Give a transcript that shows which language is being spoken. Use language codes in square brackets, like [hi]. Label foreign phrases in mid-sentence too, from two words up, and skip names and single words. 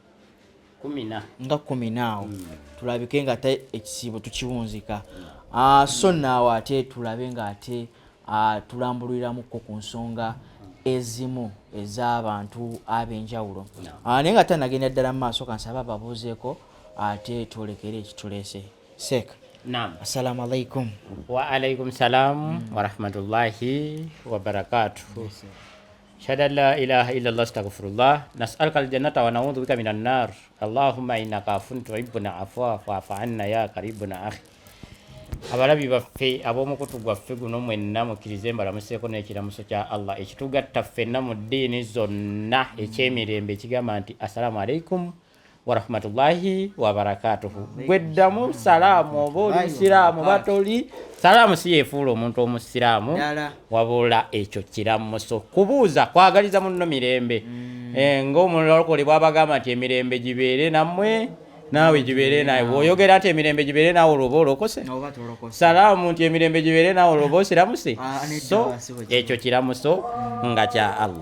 [lg] 10 awo tulabike nga ate ekisiibo tukiwunzika so naawe ate tulabe nga ate tulambuliramuko ku nsonga ezimu ez'abantu ab'enjawulo naye nga tanagenda ddala mu maaso kansaba ababuuzeeko ate twolekere ekituleese Sheikh. Naam. [ar] السلام عليكم. وعليكم السلام ورحمة الله وبركاته. شهد لا إله إلا الله أستغفر الله نسألك الجنة ونعوذ بك من النار. اللهم إنك عفو تحبنا عفوا فاعف عنا يا قريبنا أخي. [lg] Abalabi baffe ab'omukutu gwaffe guno mwenna mukkirize mbalamuseeko n'ekiramuso kya Allah ekitugatta ffenna mu ddiini zonna ekyemirembe ekigamba nti [ar] السلام عليكم ورحمة الله وبركاته. [lg] Gweddamu salaamu oba oli musiraamu batoli salaamu si yeefuula omuntu omusiraamu wabula ekyo kiramuso kubuuza kwagaliza munno mirembe ng'omulokole bw'abagamba nti emirembe gibeere nammwe naawe gibeere nawe bw'oyogera nti emirembe gibeere naawe olwoba olokose salaamu nti emirembe gibeere naawe olwoba osiramuse so ekyo kiramuso nga kya Allah.